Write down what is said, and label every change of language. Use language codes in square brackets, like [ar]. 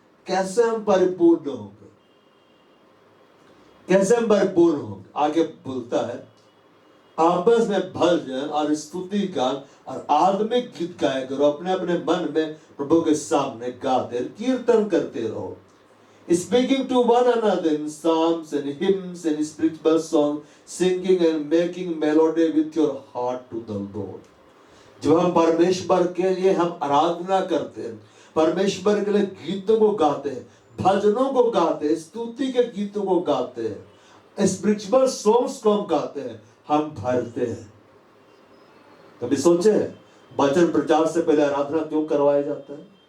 [hi] कैसे हम परिपूर्ण होंगे? कैसे हम परिपूर्ण होंगे? आगे बोलता है आपस में भजन और स्तुति गान और आत्मिक गीत गाया करो, अपने अपने मन में प्रभु के सामने गाते कीर्तन करते रहो। [en] Speaking to one another in psalms and hymns and spiritual songs, singing and making melody with your heart to the Lord. [hi] जब हम परमेश्वर के लिए हम आराधना करते हैं, परमेश्वर के लिए गीतों को गाते हैं, भजनों को गाते हैं, स्तुति के गीतों को गाते हैं, स्पिरिचुअल सॉन्ग्स को हम गाते हैं, हम भरते हैं। कभी सोचे वचन प्रचार से पहले आराधना क्यों करवाया जाता है?